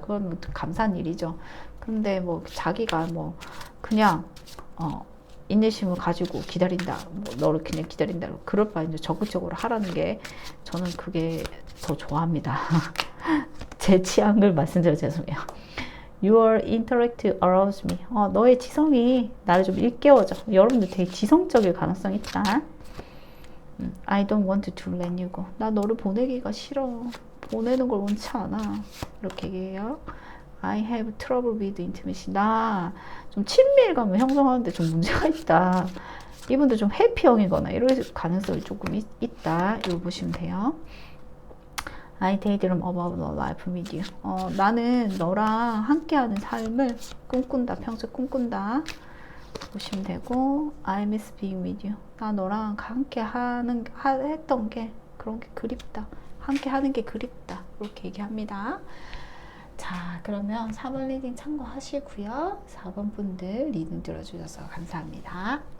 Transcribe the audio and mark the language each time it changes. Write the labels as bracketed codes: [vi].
[ko] 그건 감사한 일이죠. 근데 뭐 자기가 뭐 그냥 인내심을 가지고 기다린다. 뭐 너를 그냥 기다린다. 그럴 바에 이제 적극적으로 하라는 게 저는 그게 더 좋아합니다. 제 취향을 말씀드려 죄송해요. [en] Your intellect arouse me. [ko] 너의 지성이 나를 좀 일깨워줘. 여러분들 되게 지성적일 가능성이 있다. [en] I don't want to let you go. [ko] 나 너를 보내기가 싫어. 보내는 걸 원치 않아. 이렇게 얘기해요. [en] I have trouble with intimacy. [ko] 나 좀 친밀감을 형성하는데 좀 문제가 있다. 이분들 좀 회피형이거나 이럴 가능성이 조금 있다. 이거 보시면 돼요. [en] I daydream about a life with you. [ko] 나는 너랑 함께하는 삶을 꿈꾼다. 평소에 꿈꾼다. 보시면 되고, [en] I miss being with you. [ko] 나 너랑 함께 했던 게 그런 게 그립다. 함께 하는 게 그립다. 이렇게 얘기합니다. 자, 그러면 4번 리딩 참고하시고요. 4번 분들 리딩 들어주셔서 감사합니다.